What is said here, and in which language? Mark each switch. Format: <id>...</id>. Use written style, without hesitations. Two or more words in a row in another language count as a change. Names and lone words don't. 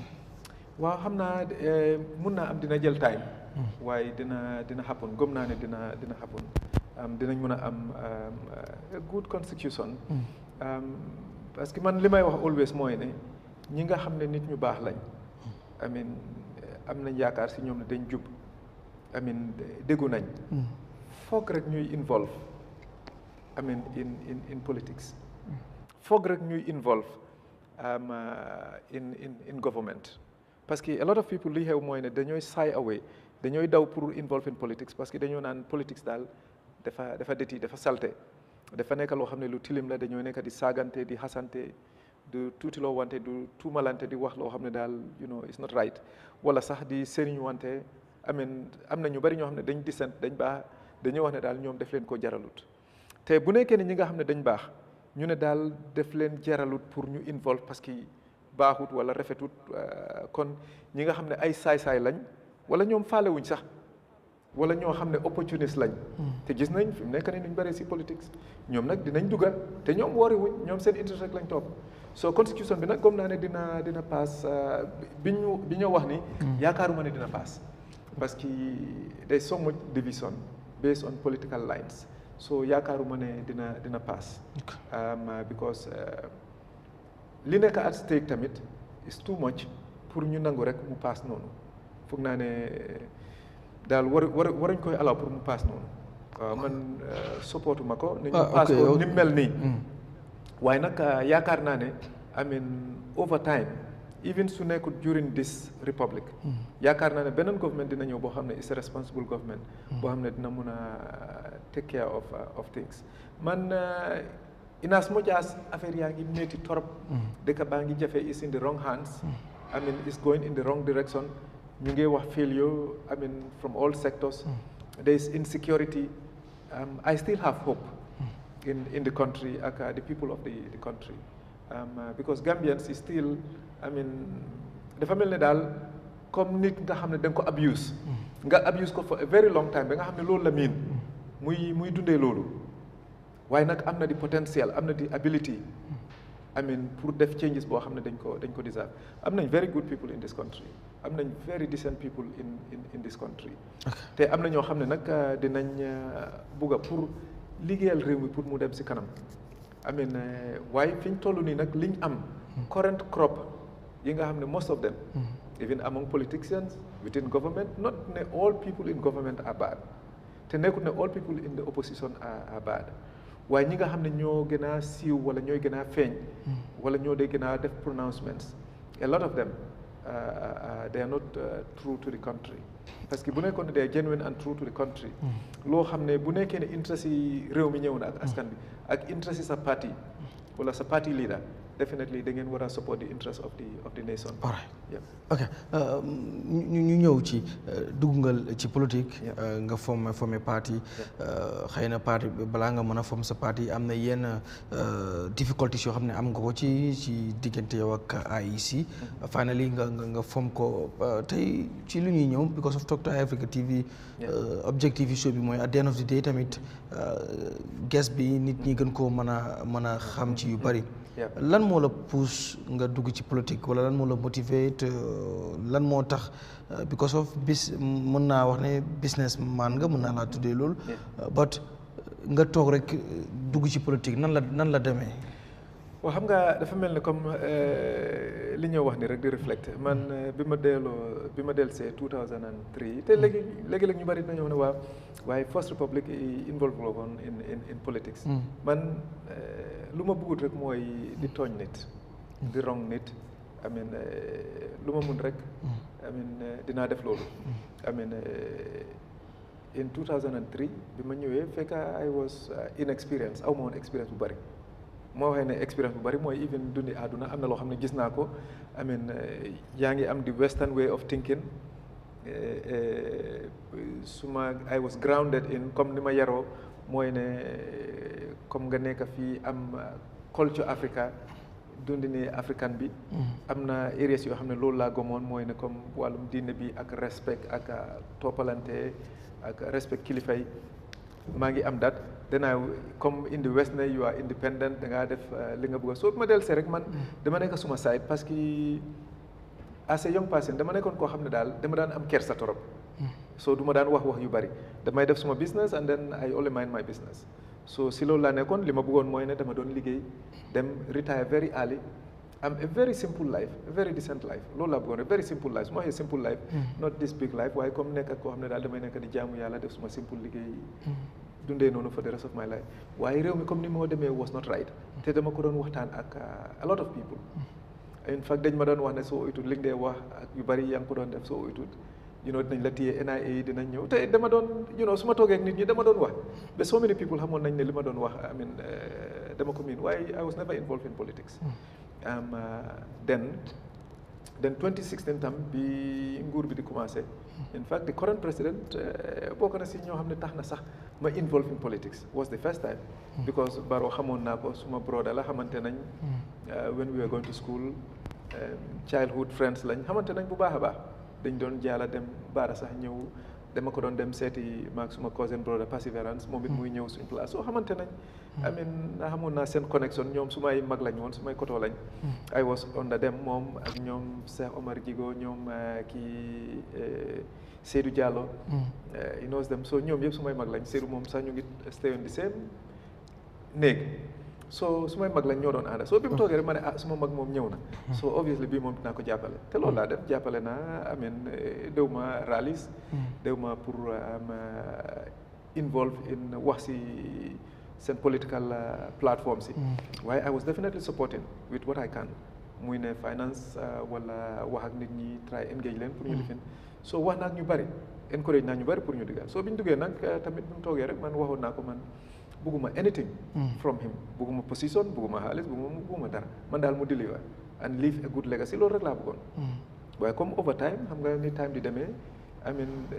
<wo>waaw xam naa mun naa am dina jël time waaye dina happen gëm naa ne dina happen dinañ mën a am</wo> <en>a good constitution.</en> <fr>Parce que</fr> <wo>man li may wax always mooy ne ñi nga xam ne nit ñu baax lañ am nañ yaakaar si ñoom ne dañ jub déggu nañ foog rek ñuy</wo> <en>involve in politics</en> <wo>foog rek ñuy</wo> <en>involve in government</en> <fr>parce que</fr> <en>a lot of people</en> <wo>li xew mooy ne dañooy</wo> <en>shy away</en> <wo>dañooy daw pour</wo> <en>involve in politics</en> <fr>parce que</fr> <wo>dañoo naan politics daal dafa deti dafa salte dafa nekk loo xam ne lu tilim la dañoo nekk di saagante di xasante du tuuti loo wante du tuumalante di wax loo xam ne daal</wo> <en>it's not</en> <wo>right wala sax di sëriñ wante am na ñu bari ñoo xam ne dañ dissent dañ baax dañoo wax ne daal ñoom def leen ko jaralut te bu nekkee ne ñi nga xam ne dañ baax ñu ne daal def leen jaralut pour ñu involve</wo> <fr>parce que</fr> <wo>baaxut wala rafetut kon ñi nga xam ne ay saay-saay lañ wala ñoom faalewuñ sax wala ñoo xam ne opportuniste lañ te gis nañ fi mu nekk ni ñu bëree si politique ñoom nag dinañ dugal te ñoom woori wuñ ñoom seen interest rek lañ topp so constitution bi nag gëm naa ne dina pass bi ñu wax ni yaakaaruma ne dina pass</wo> <fr>parce que</fr> <en>there's so much division based on political lines so</en> <wo>yaakaaruma ne dina pass because li nekk</wo> <en>at stake</en> <wo>tamit</wo> <en>is too much</en> <wo>pour ñu nangu rek mu pass noonu foog naa ne daal waruñ koy allow pour mu pass noonu waaw man supportuma ko ni ñu pass ko ni mel nii waaye nag yaakaar naa ne</wo> <en>over time even</en> <wo>su nekkul</wo> <en>during this republic</en> <wo>yaakaar naa ne beneen</wo> <en>government</en> <wo>dina ñëw boo xam ne</wo> <en>is a responsible government</en> <wo>boo xam ne dina mun a</wo> <en>take care of things man in as much as</en> <wo>affaire yaa ngi métti torop dëkk baa ngi jafe</wo> <en>is in the wrong hands is going in the wrong direction</en> <wo>ñu ngi wax</wo> <en>failure from all sectors there is insecurity I still have hope in the country ak the people of the country because Gambians is still</en> <wo>dafa mel ne daal comme nit nga xam ne da nga ko abuse ko</wo> <en>for a very long time</en> <wo>ba nga xam ne loolu la miin muy dundee loolu waaye nag am na di potential am na di ability pour def changes boo xam ne dañ ko deserve am nañ</wo> <en>very good people in this country</en> <wo>am nañ</wo> <en>very decent people in this country</en> <wo>te am na ñoo xam ne nag dinañ bugga pour liggéeyal réew mi pour mu dem si kanam waaye fi ñu toll nii nag liñ am</wo> <en>current crop</en> <wo>yi nga xam ne</wo> <en>most of them even among politicians within government</en> <wo>not ne</wo> <en>all people in government are bad</en> <wo>te nekkul ne</wo> <en>all people in the opposition are bad</en> <wo>waaye ñi nga xam ne ñoo gën a siiw wala ñooy gën a feeñ wala ñoo dee gën a def</wo> <en>pronouncements a lot of them they are not true to the country</en> <fr>parce que</fr> <wo>bu nekkoon ne</wo> <en>they are genuine and true to the country</en> <wo>loo xam ne bu nekkee ne interest yi réew mi ñëw na ak askan bi ak interest yi sa parti wala sa</wo> <en>party leader</en> <wo>definitely da ngeen war a</wo> <en>support the interest of the nation. All right.</en> <wo>Ok ñu ñëw ci dugg nga ci politique. nga formé parti. xëy na parti balaa nga mën a former sa parti am na yenn difficultés yoo xam ne am nga ko ci diggante yow ak IEC. finally nga form ko tey ci lu ñuy ñëw</wo> <en>because of</en> <wo>Talk to Eyeafrica TV. objectif show bi mooy</wo> <en>at the end of the day</en> <wo>tamit guest bi nit ñi gën koo mën a xam ci yu bari. lan moo la pousse nga dugg ci politique wala lan moo la motiver lan moo tax</wo> <en>because of</en> <wo>mën naa wax ne</wo> <en>business man</en> <wo>nga mën naa laa tuddee loolu but nga toog rek dugg ci politique nan la demee. waaw xam nga dafa mel ni comme li ñoo wax ni rek di reflect man bi ma dellusee 2003 te léegi ñu bari dañoo ne waaye First Republic involve la woon</wo> <en>in politics.</en> <wo>man lu ma bëggut rek mooy di tooñ nit di wrong nit lu ma mun rek dinaa def loolu in 2003 bi ma ñëwee fekk</wo> <en>I was inexperienced</en> <wo>aw ma woon expérience bu bari moo waxee ne expérience bu bari mooy even dundi àdduna am na loo xam ne gis naa ko yaa ngi am di</wo> <en>western way of thinking I was grounded in</en> <wo>comme ni ma yaroo mooy ne comme nga nekk fii am culture Africa dundi ni africain bi am na areas yoo xam ne loolu laa gomoon mooy ne comme wàllum diine bi ak respect ak toppalante ak respect kilifa yi maa ngi am dat danaa comme</wo> <en>in the west</en> <wo>ne</wo> <en>you are independent</en> <wo>da ngaa def li nga bëgg soo ma del see rek man dama nekk suma side</wo> <fr>parce que</fr> <en>as a young person</en> <wo>dama nekkoon koo xam ne daal dama daan am kersa torop so du ma daan wax yu bari damay def suma business</wo> <en>and then I only mind my business</en> <wo>so si loolu laa nekkoon li ma bëggoon mooy ne dama doon liggéey dem</wo> <en>retire very early</en> <wo>am</wo> <en>a very simple life a very decent life</en> <wo>loolu laa bëggoon</wo> <en>a very simple life</en> <wo>su ma waxee</wo> <en>simple life not this big life</en> <wo>waaye comme nekk ak koo xam ne daal damay nekk di jaamu yàlla def suma simple liggéey dundee noonu</wo> <en>for the rest of my life</en> <wo>waaye réew mi comme ni moo demee</wo> <en>was not right</en> <wo>te dama ko doon waxtaan ak</wo> <en>a lot of people in fact</en> <wo>dañ ma doon wax ne soo oytul li nga dee wax ak yu bari yaa ngi ko doon def soo oytul dinañ la téye NIA yi dinañ ñëw te dama doon su ma toogee ak nit ñi dama doon wax</wo> <en>but so many people</en> <wo>xamoon nañ ne li ma doon wax</wo> <en>I mean</en> <wo>dama ko miin waaye</wo> <en>I was never involved in politics then</en> <wo>2016 tam bi nguur bi di commencé</wo> <en>in fact the current president</en> <wo>bokk na si ñoo xam ne tax na sax ma</wo> <en>involved in politics was the first time because</en> <wo>Barrow xamoon naa ko suma broda la xamante nañ</wo> <en>when we were going to school childhood friends</en> <wo>lañ xamante nañ bu baax a baax dañ doon jaala dem baara sax ñëw dama ko doon dem seeti maag suma</wo> <en>cousin brother</en> <wo>perseverance moom it muy ñëw suñ place soo xamante nañ</wo> <en>I mean</en> <wo>xamoon naa seen connexion ñoom su may mag lañ woon su may kotoo lañ</wo> <en>I was under them</en> <wo>moom ak ñoom Cheikh Omar Jigo ñoom kii Seydou Diallo</wo> <en>he knows them so</en> <wo>ñoom yëpp su may mag lañ Seydou moom sax ñu ngi</wo> <en>stay on the same</en> <wo>néeg so su may mag lañ ñoo doon ànda so bi mu toogee rek ma ne suma mag moom ñëw na</wo> <en>so obviously</en> <wo>bii moom dinaa ko jàppale te loolu laa def jàppale naa amen déw ma rallies déw ma pour involve in wax si seen political platform si waaye</wo> <en>I was definitely supporting with what I can</en> <wo>muy ne finance wala wax ak nit ñi</wo> <en>try engage</en> <wo>leen pour ñu lifin so wax naa ak ñu bari encourage naa ñu bari pour ñu diggal so bi ñu duggee nag tamit bi mu toogee rek man waxoon naa ko man bugguma</wo> <en>anything from him</en> <wo>bugguma position bugguma xaalis bugguma dara man daal mu</wo> <en>deliver and leave a good legacy</en> <wo>loolu rek laa bëggoon waaye comme</wo> <en>over time</en> <wo>xam nga ni time di demee</wo> <en>I mean</en>